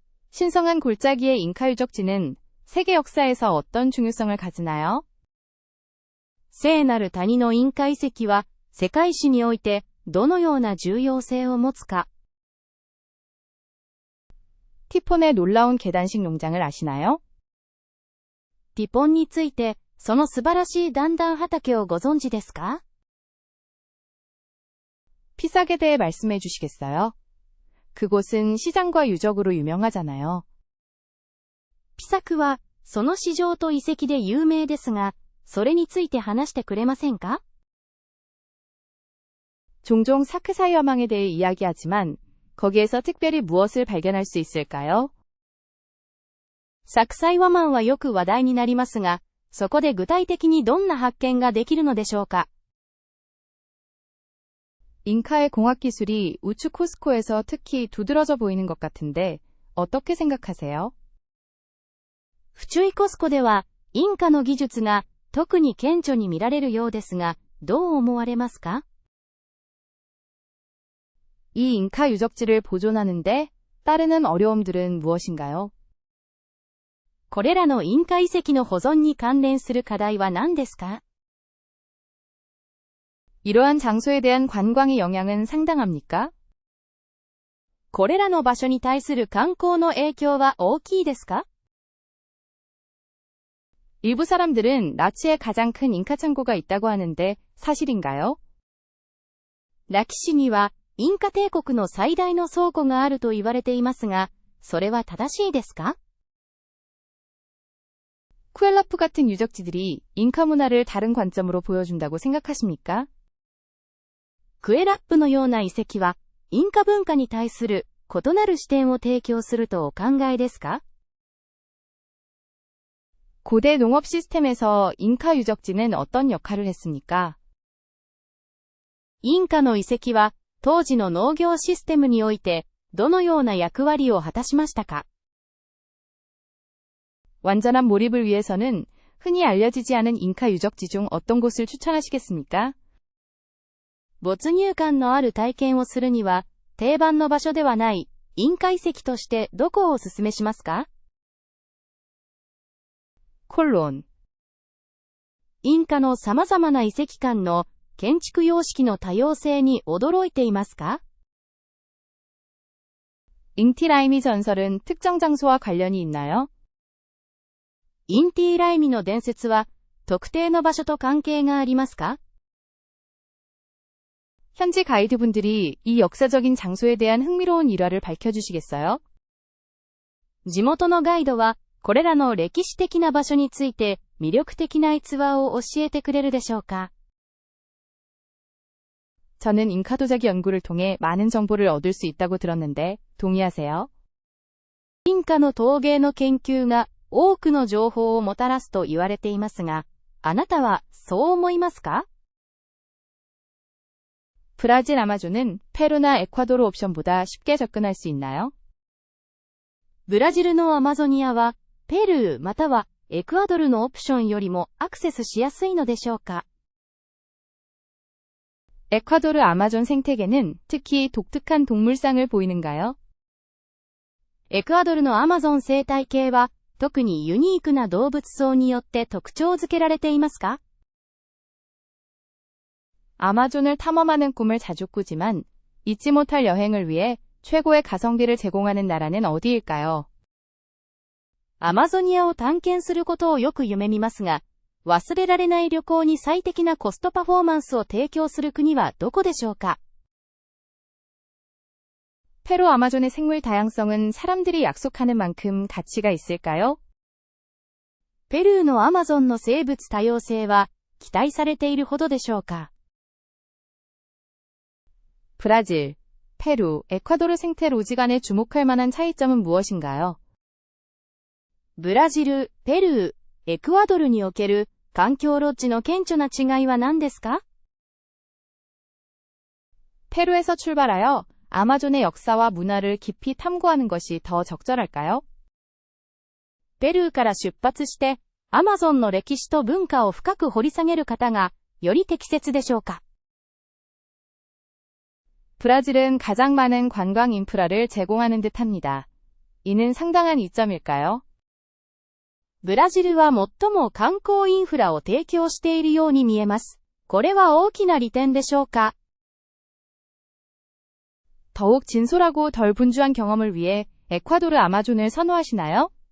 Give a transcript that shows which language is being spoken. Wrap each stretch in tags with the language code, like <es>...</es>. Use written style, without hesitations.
<ko>신성한 골짜기의 잉카 유적지는 세계 역사에서 어떤 중요성을 가지나요?</ko> <ja>聖なる谷のインカ遺跡は世界史においてどのような重要性を持つか。</ja> <ko>티폰의 놀라운 계단식 농장을 아시나요?</ko> <ja>ティポンについて、その素晴らしい段々畑をご存知ですか？</ja> <ko>피삭에 대해 말씀해 주시겠어요? 그곳은 시장과 유적으로 유명하잖아요.</ko> <ja>ピサクは、その市場と遺跡で有名ですが、それについて話してくれませんか？</ja> <ko>종종 사크사이 화망에 대해 이야기하지만 거기에서 특별히 무엇을 발견할 수 있을까요?</ko> <ja>サクサイワマンはよく話題になりますが、そこで具体的にどんな発見ができるのでしょうか。</ja> <ko>잉카의 공학 기술이 우측 쿠스코에서 특히 두드러져 보이는 것 같은데 어떻게 생각하세요?</ko> <ja>フチュイコスコでは、インカの技術が特に顕著に見られるようですが、どう思われますか？</ja> <ko>이 잉카 유적지를 보존하는데 따르는 어려움들은 무엇인가요?</ko> <ja>これらのインカ遺跡の保存に関連する課題は何ですか？</ja> <ko>이러한 장소에 대한 관광의 영향은 상당합니까?</ko> <ja>これらの場所に対する観光の影響は大きいですか？</ja> <ko>일부 사람들은 라치에 가장 큰 잉카 창고가 있다고 하는데 사실인가요?</ko> <ja>ラキ市には、インカ帝国の最大の倉庫があると言われていますが、それは正しいですか？</ja> <ko>쿠엘라프 같은 유적지들이 잉카 문화를 다른 관점으로 보여준다고 생각하십니까?</ko> <ja>クエラップのような遺跡は、インカ文化に対する異なる視点を提供するとお考えですか？</ja> <ko>고대 농업 시스템에서 잉카 유적지는 어떤 역할을 했습니까?</ko> <ja>インカの遺跡は、当時の農業システムにおいて、どのような役割を果たしましたか？</ja> <ko>완전한 몰입을 위해서는 흔히 알려지지 않은 잉카 유적지 중 어떤 곳을 추천하시겠습니까?</ko> <ja>没入感のある体験をするには、定番の場所ではない、インカ遺跡としてどこをお勧めしますか？ 콜론。インカの様々な遺跡間の建築様式の多様性に驚いていますか？</ja> <ko>잉티라이미 전설은 특정 장소와 관련이 있나요?</ko> <ja>インティーライミの伝説は、特定の場所と関係がありますか？</ja> <ko>현지 가이드분들이 이 역사적인 장소에 대한 흥미로운 일화를 밝혀주시겠어요?</ko> <ja>地元のガイドは、これらの歴史的な場所について魅力的な逸話を教えてくれるでしょうか。</ja> <ko>저는 잉카 도자기 연구를 통해 많은 정보를 얻을 수 있다고 들었는데 동의하세요?</ko> <ja>インカの陶芸の研究が多くの情報をもたらすと言われていますが、あなたはそう思いますか？</ja> <ko>브라질 아마존은 페루나 에콰도르 옵션보다 쉽게 접근할 수 있나요?</ko> <ja>ブラジルのアマゾニアは、ペルーまたはエクアドルのオプションよりもアクセスしやすいのでしょうか？</ja> <ko>에콰도르 아마존 생태계는 특히 독특한 동물상을 보이는가요?</ko> <ja>エクアドルのアマゾン生態系は、特にユニークな動物層によって特徴づけられていますか？</ja> <ko>아마존을 탐험하는 꿈을 자주 꾸지만 잊지 못할 여행을 위해 최고의 가성비를 제공하는 나라는 어디일까요?</ko> <ja>アマゾニアを探検することをよく夢見ますが、忘れられない旅行に最適なコストパフォーマンスを提供する国はどこでしょうか？</ja> <ko>페루 아마존의 생물 다양성은 사람들이 약속하는 만큼 가치가 있을까요?</ko> <ja>ペルーのアマゾンの生物多様性は期待されているほどでしょうか？</ja> <ko>브라질, 페루, 에콰도르 생태 로지 간에 주목할 만한 차이점은 무엇인가요?</ko> <ja>ブラジル、ペルー、エクアドルにおける環境ロッジの顕著な違いは何ですか？</ja> <ko>페루에서 출발하여 아마존의 역사와 문화를 깊이 탐구하는 것이 더 적절할까요?</ko> <ja>ペルーから出発して、アマゾンの歴史と文化を深く掘り下げる方が、より適切でしょうか？</ja> <ko>브라질은 가장 많은 관광 인프라를 제공하는 듯합니다. 이는 상당한 이점일까요?</ko> <ja>ブラジルは最も観光インフラを提供しているように見えます。これは大きな利点でしょうか？</ja> <ko>더욱 진솔하고 덜 분주한 경험을 위해 에콰도르 아마존을 선호하시나요?</ko>